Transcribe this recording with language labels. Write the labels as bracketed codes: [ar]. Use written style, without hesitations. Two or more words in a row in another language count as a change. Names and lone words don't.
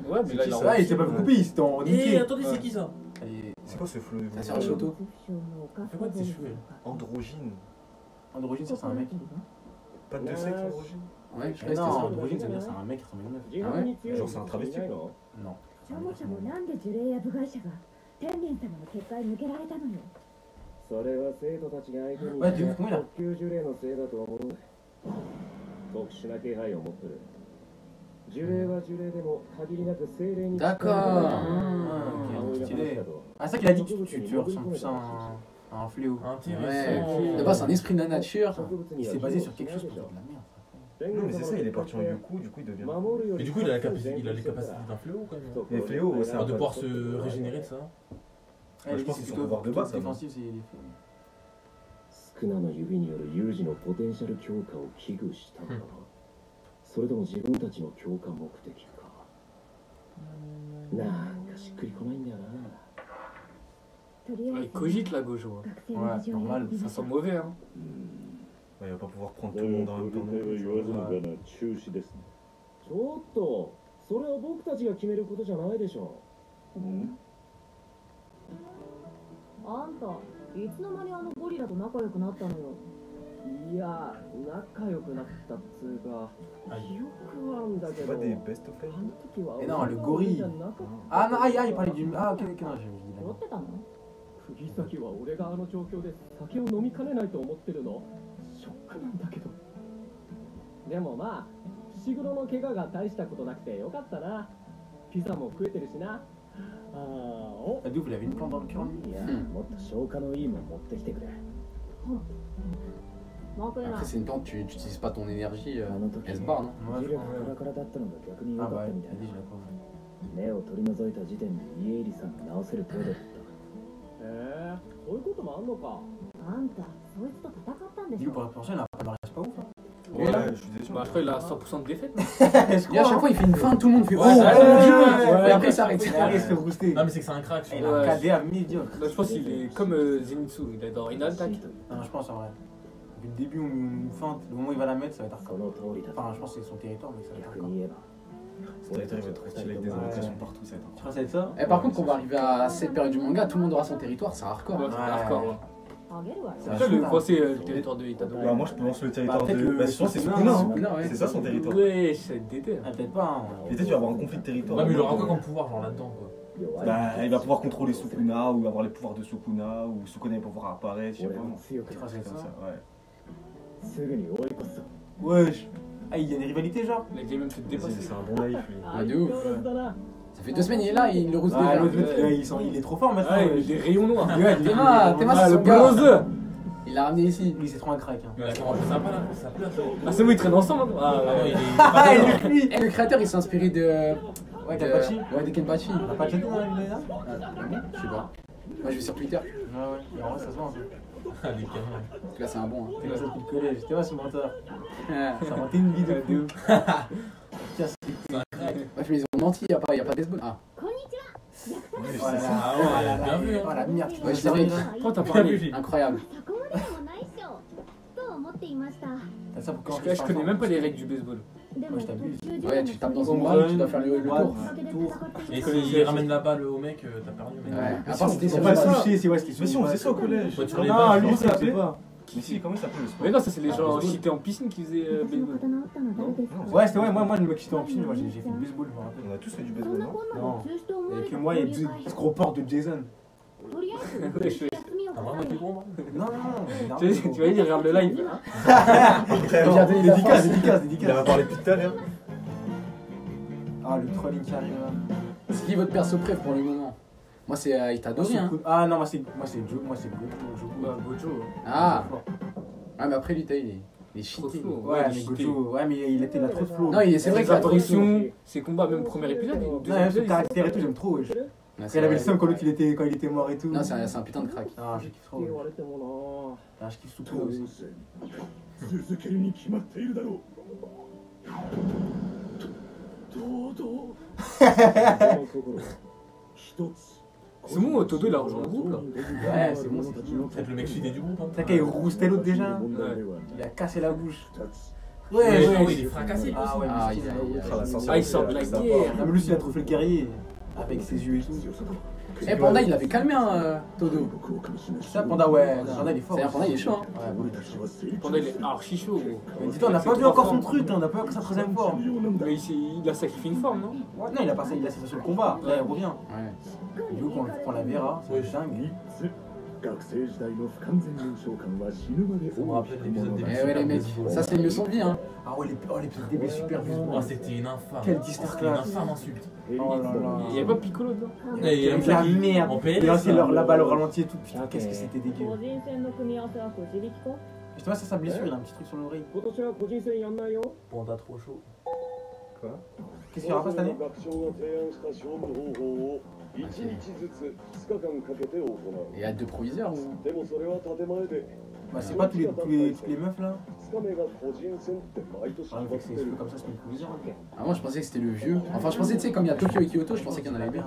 [fr] Ouais, mais là, il a Ah, il s'est pas fait couper, il s'était en Eh, niqué. attendez, c'est qui ça? C'est quoi ce flot Ça sert à Shoto. Fais quoi de tes cheveux? Androgyne. Androgyne, ça c'est un mec. Pas de sexe androgyne. Ouais, je sais Mais pas non, si c'était androgyne, ça veut dire c'est un mec qui ressemble à une meuf. Ah ouais. Genre, c'est un travesti quoi. Non. [ja] そもそもなんで呪霊や部外者が天元様の結界抜けられたのよ。それは生徒たちが相手に [fr] Ouais, du coup, comment il a? [ja] 特級呪霊のせいだと思う。特殊な気配を持ってる。呪霊は呪霊でも限りなく精霊に [fr] D'accord. Ok, stylé. Ah, c'est ça qu'il a dit que tu ressembles plus à un fléau. Ouais. De base, c'est un esprit de la nature. Il s'est basé sur quelque chose pour faire de la merde. Non, mais c'est ça, il est parti en Yuku, du coup il devient. Mais du coup, il a les capacités d'un fléau quand même. Les fléaux, c'est Enfin, un de pouvoir se régénérer de ça. je pense qu'ils sont pouvoir de base, ça, non défensif, c'est les fléaux. [ja] スクナの指による有事のポテンシャル強化を危惧したのかな、それとも自分たちの強化目的か。なんかしっくりこないんだよな。とりあ [fr] Il [ja] えず [fr] cogite la Gojo. [ja] 学生の [fr] Ouais, [ja] 事情を [fr] normal, [ja] 選び [fr] ça [ja] ましょ [fr] sent [ja] う。 [fr] mauvais, hein. Ouais, il va pas pouvoir prendre tout le monde en même temps. non plus. [ja] 言わずもがな中止ですね。ちょっとそれは僕たちが決めることじゃないでしょう。あんたいつの間にあのゴリラと仲良くなったのよ。いや、仲良くなったっつうか、記憶はあんだけ [fr] C'est [ja] ど、 [fr] pas des [en] best of [ja] あの時は [fr] Et non, le gorille. [ja] 俺がなかった。 [fr] Ah non, il parlait du. Ah, ok, ok, non, j'ai dit [ja] 酔ってたの？釘崎は俺があの状況で酒を飲みかねないと思ってるの？ショックなんだけど。でもまあ、伏黒の怪我が大したことなくてよかったな。ピザも食えてるしな。ああ、お。 [fr] D'où vous l'avez une plante dans le cœur, lui? [ja] いや、もっと消化のいいもん持ってきてくれ。 [fr] Après, c'est une plante, tu n'utilises pas ton énergie, [ja] あの時 [fr] elle se barre, non? [ja] 気力カラカラだったのが逆に良 [fr] Ah [ja] かっ [fr] bah, [ja] た [fr] il [ja] みたい [fr] a dit, [ja] な。 [fr] je la crois. [ja] 目を取り除いた時点で家入さんが治せる程度だった。そういうこともあんのか。あんた、そいつと戦ったんでし [fr] Lui, [ja] ょ？ [fr] pour la prochaine, il a pas de c'est pas ouf. Hein. Ouais, je suis déçu. Bah, je crois qu'il a 100% de défaite. Et à chaque fois, il fait une fin, tout le monde fait. Ouais, Oh, ça, et après, il s'arrête. Arrête, il se fait rouster. Non, mais c'est que c'est un crack. Il a un KD à médiocre. Bah, je pense qu'il est comme Zenitsu, il est dans une attaque. Non, je pense en vrai. Depuis le début, on nous feinte. Le moment où il va la mettre, ça va être [ja] そ [fr] hardcore. [ja] の通りだ。 [fr] Enfin, je pense que c'est son territoire, mais ça va être [ja] 逆 [fr] hardcore. [ja] に言えば。 [fr] Ce territoire, il va être trop stylé avec des indications partout, ça va être Tu crois que ça va être ça? Et par contre, quand on va arriver à cette période du manga, tout le monde aura son territoire, c'est hardcore. Ouais, c'est hardcore. [ja] あげるわよ。 [fr] C'est ça le procès du territoire de Itadori. Bah, moi, je pense le territoire peut-être de. le- Bah, je pense que c'est Sukuna, Sukuna, hein. Sukuna, ouais. C'est ça son territoire. Ouais, c'est déter. Ah, peut-être pas. Hein. Et peut-être tu vas avoir un conflit de territoire. Ouais, mais il aura quoi comme pouvoir, genre là-dedans, quoi? Bah, il va pouvoir contrôler Sukuna ou avoir les pouvoirs de Sukuna ou Sukuna va pouvoir apparaître, je sais [ja] 俺 [fr] pas. [ja] も強く [fr] Tu crois que c'est Comme ça? ça, ouais. [ja] すぐに追い越す。 [fr] Wesh. Ah, il y a des rivalités, genre? Il a déjà même se dépasser. C'est un bon naïf, lui. Ah, de ouf. [ja] 相変わらずだな。 [fr] Ça fait 2 semaines, il est là, il le rousse Ah, déjà. l'autre, il est trop fort maintenant. Ah, il a des rayons noirs. Ouais, Théma, Ah, c'est le son gars. bronze. Il l'a ramené ici. Lui, c'est trop un crack. Hein. Mais la caméra, c'est sympa là, ça place. Ah, c'est bon, ils traînent ensemble. Hein. Ah, Ah non, ouais. il est. Ah, il est lui. Et le créateur, il s'est inspiré de. Ouais, de- Kenpachi. Ouais, de Kenpachi. On a pas chatté dans la vidéo là? Je sais pas. Moi, je vais sur Twitter. Ouais, ouais. Et en vrai, ça se voit un peu. Ah, les caméras. Parce que là, c'est un bon. Hein. C'est comme ça depuis le collège. C'était moi ce menteur. Ouais, Ça a monté une vidéo de ouf. C'est un crack. mais ils ont menti, il n'y a pas de baseball. Ah, [ja] こんにちは。 [fr] Oh là là. Ah Oh là ouais, là. bien vu. Oh Hein. la merde. Tu ouais, peux je savais. Pourquoi t'as Bien parlé? vu. Incroyable. [ja] そこまでもないっしょ。と思っていました。 [fr] T'as ça pour quand Je connais même pas les règles du baseball. [ja] でも [fr] Moi, je t'abuse. [ja] 途中で [fr] Ouais, tu tapes dans son [ja] も [fr] bras, tu dois faire le tour. Et s'il ramène la balle au mec, t'as perdu. Mais Ouais. Mais À si part on- c'était on sur va le ça. bras. touché, c'est ouais, c'était Mais si on faisait ça au collège. Ouais, tu l'avais Non, pas. lui, Comment ça ça fait s'appelait pas. Mais si, comment il s'appelle le sport? Mais non, ça c'est les gens baseball. qui étaient en piscine qui faisaient [ja] 私の [fr] baseball. [ja] 刀を打ったの誰ですか？ [fr] Ouais, c'était ouais, moi, le mec qui était en piscine, moi j'ai fait du baseball, je me rappelle. On a tous fait du [ja] そん [fr] baseball, [ja] な [fr] non? [ja] こんなで [fr] Non. [ja] 中止と思わ [fr] Et [ja] れ [fr] puis [ja] た [fr] moi, il y a [ja] 交流会 [fr] ce gros porte de Jason. [ja] とりあえず [fr] Ouais, je fais- [ja] 休みを [fr] T'as [ja] 挟 [fr] vraiment [ja] ん [fr] été [ja] で [fr] gros, moi? Non, non, Tu vois, tu vas dire, regarde le live. Regardez les Dédicace, affaires. dédicace, Il en a dédicace. parlé depuis tout à l'heure. Ah, le trolling qui arrive là. C'est qui votre perso préf pour le moment? Moi, c'est Itadori. Hein. Ah non, moi c'est Joe, moi c'est Gojo. Bah, Gojo. Ah, ouais, mais après, lui, il est Trop cheaté. flow. Ouais, il mais est cheaté. Gojo, ouais, mais il était là trop de flow. Non, c'est vrai Ses qu'il a trop de flow. apparitions, ses combats, même premier épisode. Non, deuxième même son épisode, caractère et tout, j'aime trop. Wesh. Ouais, Il c'est avait le vrai. seum quand il était mort et tout. Non, c'est un putain de crack. Ah, je kiffe trop. [ja] 言われても [fr] Ah, je kiffe Sukuna aussi. [ja] 続けるに決まっているだろう。堂々。一つ。 [fr] C'est bon, Todo il a rejoint le groupe là. Ouais, c'est bon, c'est C'est peut-être le mec cheaté du groupe. Hein. T'as qu'à il roustait l'autre déjà. Ouais. Il a cassé la bouche. Ouais, Ouais, ouais, ouais. il est fracassé. Ah ouais, Ah, mais il c'est- a- Ah, il sort de la guerre. Non, mais lui, il a trop fait le guerrier. Avec ses yeux et tout. Eh, Panda, il avait calmé, hein, Todo. Ça, Panda, ouais. Panda, il est fort. C'est-à-dire, Panda, il est chaud. Hein. Ouais, bon. Panda il est archi chaud gros. Mais dis-toi, on n'a pas vu encore son truc, hein, on n'a pas vu encore sa troisième forme. Mais il a sacrifié une forme, non? Ouais, non, il a pas ça, il a ça sur le combat. Là, il revient. Ouais. Du coup, qu'on la verra, c'est dingue. [ja] 学生時代の不完全燃焼感は死ぬまで [fr] Ça me rappelle l'épisode des Eh ouais, les mecs, ça, c'est une leçon de vie, hein. Ah ouais, l'épisode DB super Oh, baseball. c'était une infâme. Quel C'était une distarclass. infâme insulte. Oh là là. Il y avait pas Piccolo dedans? Et il y a Avec un la mec qui- merde. En PLS. Et lancé là. la balle au ralenti et tout. Putain, qu'est-ce que c'était dégueu. [ja] 個人戦の組み合わせはくじ引きか？ [fr] Justement, ça, sa blessure, il a un petit truc sur l'oreille. [ja] 今年は個人戦やんないよ。 [fr] Panda trop chaud. Qu'est-ce qu'il y aura pas cette année? [ja] 学長が提案した勝負方法を1日ずつ2日間かけて行う。 [fr] Il y a 2 proviseurs ou? [ja] でもそれは建前で [fr] Bah, c'est pas toutes les meufs là. [ja] 2日目が個人戦って毎年決 [fr] Ah, [ja] ま [fr] vu [ja] っ [fr] que [ja] て [fr] c'est [ja] る。 [fr] comme ça, c'est une provision. Ah, moi, je pensais que c'était le vieux. Enfin, je pensais, tu sais, comme il y a Tokyo et Kyoto, je pensais qu'il y en avait bien.